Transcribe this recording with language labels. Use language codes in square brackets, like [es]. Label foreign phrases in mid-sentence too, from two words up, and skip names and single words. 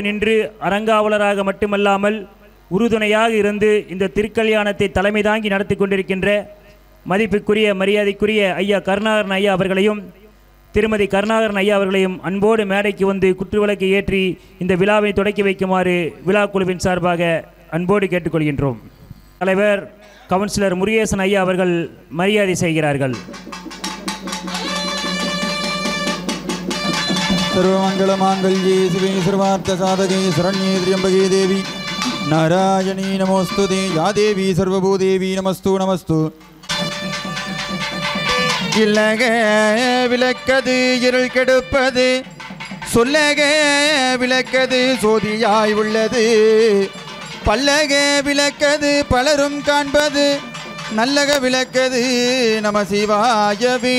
[ta] நின்று அரங்காவலராக மட்டுமல்லாமல் உறுதுணையாக இருந்து இந்த திருக்கல்யாணத்தை தலைமை தாங்கி நடத்தி கொண்டிருக்கின்ற மதிப்புக்குரிய மரியாதைக்குரிய ஐயா கருணாகரன் ஐயா அவர்களையும் திருமதி கருணாகரன் ஐயா அவர்களையும் அன்போடு மேடைக்கு வந்து குற்றுவிளக்கை ஏற்றி இந்த விழாவை தொடக்கி வைக்குமாறு விழா குழுவின் சார்பாக அன்போடு கேட்டுக்கொள்கின்றோம். தலைவர் கவுன்சிலர் முருகேசன் ஐயா அவர்கள் மரியாதை செய்கிறார்கள். [sa] सर्वमंगल मांगल्ये शिवे सर्वार्थ साधके शरण्ये त्र्यंबके देवी नारायणी नमोस्तुते या देवी सर्वभूदेवी नमस्तु नमस्तु. [ta] இல்லக விளக்கது இருள் கெடுப்பது சொல்லக விளக்கது சோதியாய் உள்ளது பல்லக விளக்கது பலரும் காண்பது நல்லக விளக்கது நம சிவாயவே.